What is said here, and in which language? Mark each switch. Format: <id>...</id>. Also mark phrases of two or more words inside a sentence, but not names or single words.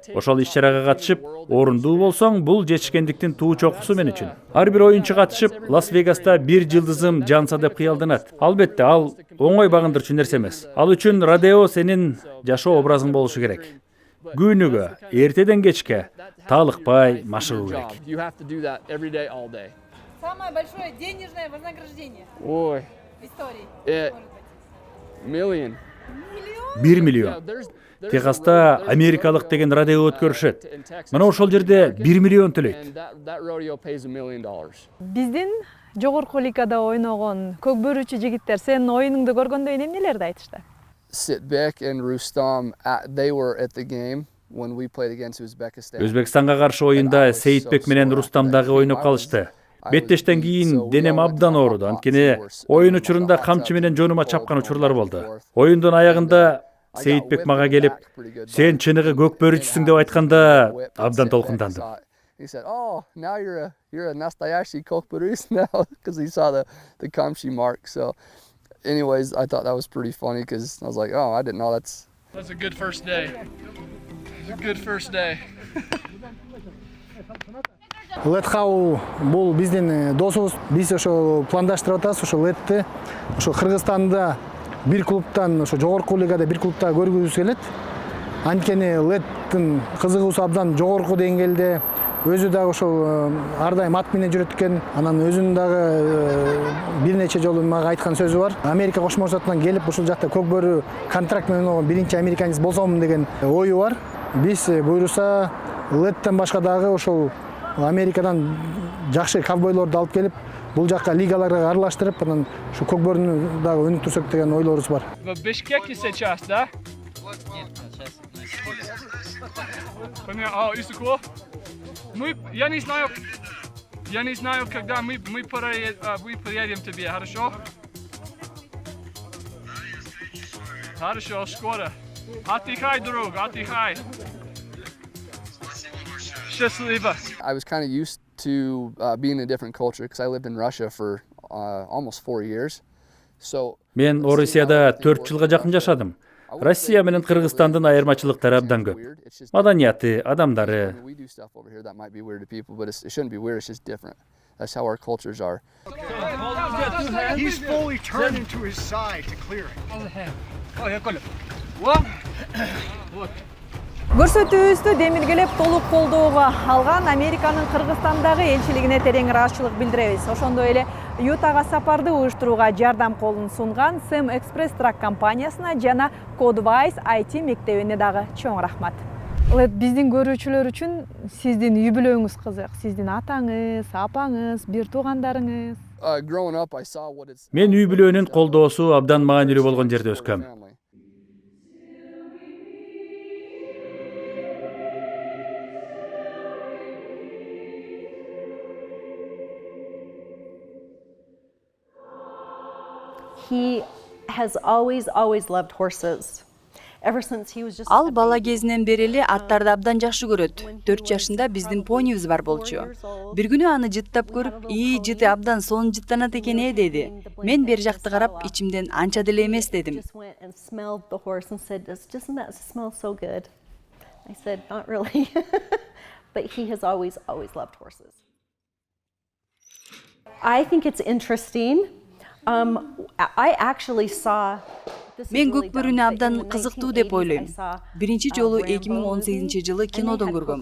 <ky>Ошол иш-чарага катышып, орундуу болсоң, бул жетишкендиктин туу чокусу мен үчүн. Ар бир оюнчу катышып, Лас-Вегаста бир жылдызым жанса деп кыялданат. Албетте, ал оңой багындырчу нерсе эмес. Ал үчүн Родео сенин жашоо образың болушу керек. Күнүгө, эртеден кечке талыкпай машыгуу керек.</ky> <ru>Самое большое денежное вознаграждение Ой, в истории.</ru> <en>million.</en> <ky>1 миллион. Техаста америкалык деген Родео өткөрүшөт. Мына ошол жерде 1 миллион төлөйт.</ky> <en>That rodeo pays $1 million.</en> <ky>Биздин жогорку лигада ойногон көк бөрүчү жигиттер сенин оюнуңду көргөндө эмнелерди айтышты?</ky> <en>Sitbek and Rustam, they were at the game when we played against Uzbekistan.</en> <ky>Өзбекстанга каршы оюнда Сейитбек менен Рустам дагы ойноп калышты. Беттештен кийин денем абдан ооруду. Анткени оюн учурунда камчы менен жонума чапкан учурлар болду. Оюндун аягында Сейитбек мага келип, "Сен чыныгы көк бөрүчүсүң" деп айтканда абдан толкундандым.</ky> <en>He said, "Oh, now you're a nastoящий kokburus now," because he saw the kamchi mark. So, anyways, I thought that was pretty funny because I was like, "Oh, I didn't know that's." That's a good first day. A good first day.</en> <ky>Летхау бул биздин досубуз. Биз ошо пландаштырып атабыз, ошо Летти ошо Кыргызстанда бир клубтан, ошо жогорку лигада бир клубта көргүзүбүз келет. Анткени Леттин кызыгуусу абдан жогорку деңгээлде. Өзү дагы ошол ар дайым ат менен жүрөт экен. Анан өзүнүн дагы бир нече жолу мага айткан сөзү бар. Америка Кошмо Штатынан келип, ушул жакта көк бөрү контракт менен болгон биринчи американец болсомун деген ою бар. Биз буйруса Леттен башка дагы ошол Америкадан жакшы ковбойлорду алып келип, бул жакка лигаларга аралаштырып, анан ушу көк бөрүнү дагы өнүктүрсөк деген ойлорубуз бар.</ky> <ru>В Бишкеке сейчас, да? Понятно. Исуко? Я не знаю, когда мы приедем к тебе, хорошо? Хорошо, скоро. Отдыхай, друг, отдыхай. Счастливо.</ru> <en>I was kind of used to being in a different culture because I lived in Russia for almost 4 years. So.</en> <ky>Мен Орусияда 4 жылга жакын жашадым. Россия менен Кыргызстандын айырмачылыктары абдан көп. Маданияты, адамдары.</ky> <en>That's how our cultures are. He's fully turned into his side to clear it.</en> <ky>Көрсөтүүбүздү демиргелеп толук колдоого алган Американын Кыргызстандагы элчилигине терең ыраазычылык билдиребиз. Ошондой эле Ютага сапарды уюштурууга жардам колун сунган Сэм Экспресс Трак компаниясына жана Codewise IT мектебине дагы чоң рахмат. Биздин көрүүчүлөр үчүн сиздин үй бүлөңүз кызык, сиздин атаңыз, апаңыз, бир туугандарыңыз.</ky> <en>Growing up, I saw what it's.</en> <ky>Мен үй бүлөнүн колдоосу абдан маанилүү болгон жерде өскөм.</ky> <en>Family. He has always loved horses. Ever since he was just</en> <ky>Ал бала кезинен бери эле аттарды абдан жакшы көрөт. 4 жашында биздин понибиз бар болчу. Бир күнү аны жыттап көрүп, жыты абдан сонун жыттанат экен деди. Мен бери жакты карап, ичимден анча деле эмес дедим.</ky> <en>just went and smelled the horse and said, "Doesn't that smell so good?" I said, "Not really." But he has always loved horses. I think it's interesting. I actually saw</en> <ky>Мен көк бөрүнү абдан кызыктуу деп ойлойм. Биринчи жолу 2018-жылы кинодон көргөм.</ky>